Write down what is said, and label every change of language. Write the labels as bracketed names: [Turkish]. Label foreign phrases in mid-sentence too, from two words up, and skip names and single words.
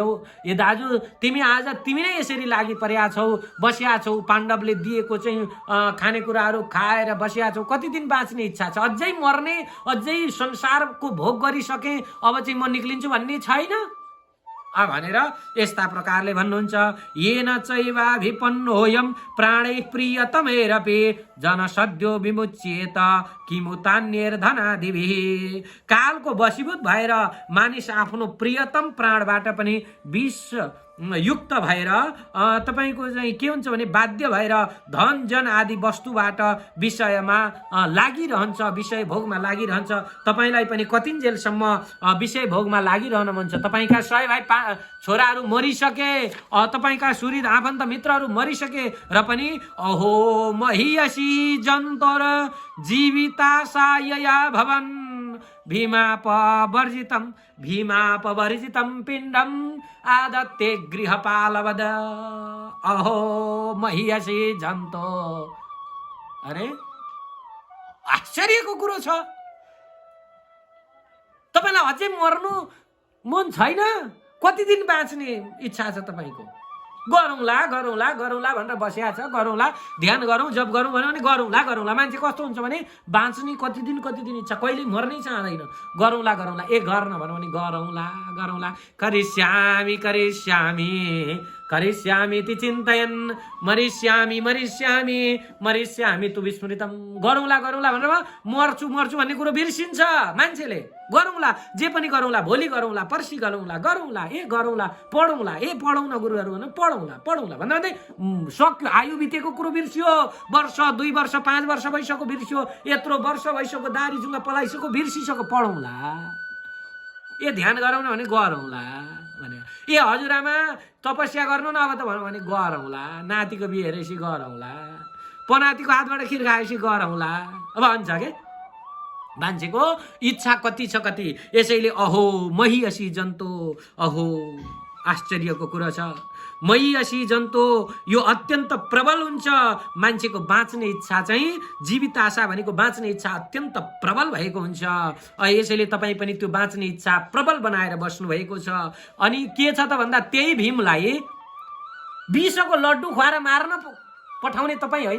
[Nepali] ए दाजु, तिमी आज तिमी नै यसरी लागि परेका छौ, बसिया छौ, पाण्डवले दिएको चाहिँ खानेकुराहरू खाएर बसिया छौ, कति दिन बाँच्ने इच्छा छ? अझै मर्ने, अझै संसारको भोग गरिसके, अब चाहिँ म निक्लिन्छु भन्ने छैन भनेर यस्ता प्रकारले भन्नुहुन्छ। [Sanskrit] येन चैवाभिपन्नोऽयं प्राणैः प्रियतमैरपि जन सद्यो विमुच्येत किमुतान्यैर्धनादिभिः। [Nepali] कालको वशीभूत भएर मानिस आफ्नो प्रियतम प्राणबाट पनि विष युक्त भएर तपाईको चाहिँ के हुन्छ भने बाध्य भएर धन जन आदि वस्तुबाट विषयमा लागिरहन्छ, विषय भोगमा लागिरहन्छ। तपाईलाई पनि कतिन्जेलसम्म विषय भोगमा लागिरहन मन छ? तपाईका 100 भाइ छोराहरू मरिसके, तपाईका सुहृद आफन्त मित्रहरू मरिसके र पनि [Sanskrit] अहो महीयसी जन्तोर जीवितासायया भवन् भीमापवर्जितं पिण्डम आदत्ते गृहपालवद। अहो महिषी जन्तो। [Nepali] अरे आश्चर्यको कुरो छ। तपाईलाई अझै मर्नु मन छैन? कति दिन बाँच्ने इच्छा छ तपाईको? गरौँला गरौँला गरौँला भनेर बसिया छ। गरौँला, ध्यान गरौँ, जप गरौँ भन्यो भने गरौँला गरौँला। मान्छे कस्तो हुन्छ भने बाँच्ने कति दिन इच्छा, कहिले मर्नै चाहँदैन। गरौँला गरौँला, गर्न भन्यो भने गरौँला गरौँला। [Sanskrit] करिष्यामि करिष्यामि करिष्यामि ति चिन्तयन् मरिष्यामि मरिष्यामि मरिष्यामि तु विस्मृतम्। [Nepali] गरौँला गरौँला भनेर मर्छु मर्छु भन्ने कुरो बिर्सिन्छ मान्छेले। गरौँला, जे पनि गरौँला, भोलि गरौँला, पर्सि गरौँला, गरौँला, गरौँला, पढौँला, पढौँ न गुरुहरू भन, पढौँला पढौँला भन्दा सक्यो। आयु बितेको कुरो बिर्सियो। वर्ष 2 वर्ष 5 वर्ष भइसक्यो बिर्सियो। यत्रो वर्ष भइसक्यो, दारी जुङ्गा पलाइसक्यो, बिर्सिसक्यो। पढौँला, ध्यान गरौँ न भने गरौँला भने, हजुरआमा तपस्या गर्नु न अब त भन्यो भने गरौँला। नातिको बिहे हेरेपछि गरौँला, पनातिको हातबाट खिर खाएपछि गरौँला। अब भन्छ के मान्छेको इच्छा कति छ कति। यसैले [Sanskrit] अहो महिषी जन्तो, [Nepali] अहो आश्चर्यको कुरा छ। [Sanskrit] महिषी जन्तो [Nepali] यो अत्यन्त प्रबल हुन्छ। मान्छेको बाँच्ने इच्छा चाहिँ, जीवित आशा भनेको बाँच्ने इच्छा अत्यन्त प्रबल भएको हुन्छ। यसैले तपाईँ पनि त्यो बाँच्ने इच्छा प्रबल बनाएर बस्नु भएको छ। अनि के छ त भन्दा त्यही भीमलाई विषको लड्डु खुवाएर मार्न पठाउने तपाईँ होइन।